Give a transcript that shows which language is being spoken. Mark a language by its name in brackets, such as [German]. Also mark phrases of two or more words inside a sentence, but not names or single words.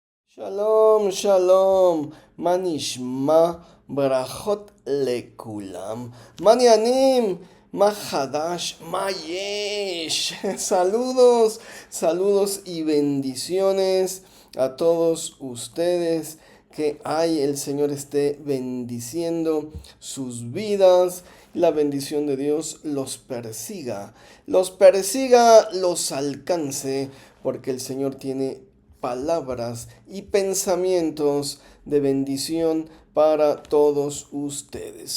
[Hebrew] שלום, שלום, מה נשמע, ברכות לכולם, מה העניינים, מה חדש, מה יש. [Spanish] Saludos, saludos y bendiciones a todos ustedes. Que el Señor esté bendiciendo sus vidas. La bendición de Dios los persiga, los alcance, porque el Señor tiene palabras y pensamientos de bendición para todos ustedes.